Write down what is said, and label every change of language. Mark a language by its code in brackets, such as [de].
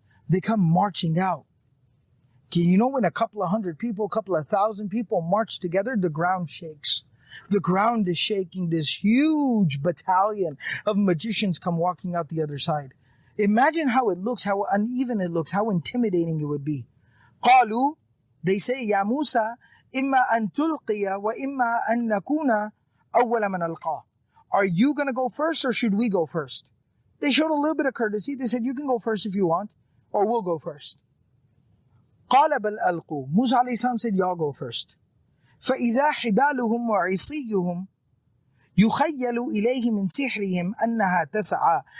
[en] They come marching out. Okay, you know when a couple of hundred people, a couple of thousand people march together, the ground shakes. The ground is shaking. This huge battalion of magicians come walking out the other side. Imagine how it looks, how uneven it looks, how intimidating it would be. [ar] قالوا, [en] they say, [ar] Ya Musa, إِمَّا أَن تُلْقِيَ وَإِمَّا أَن نَكُونَ أَوَّلَ مَنْ أَلْقَى. [en] Are you going to go first or should we go first? They showed a little bit of courtesy. They said, you can go first if you want, or we'll go first. [ar] قَالَ بَلْ أَلْقُوا. [en] Musa alayhi salam said, y'all go first. [ar] فَإِذَا حِبَالُهُمْ وَعِصِيُّهُمْ يُخَيَّلُ إِلَيْهِ مِنْ سِحْرِهِمْ أَنَّهَا تَسْعَى.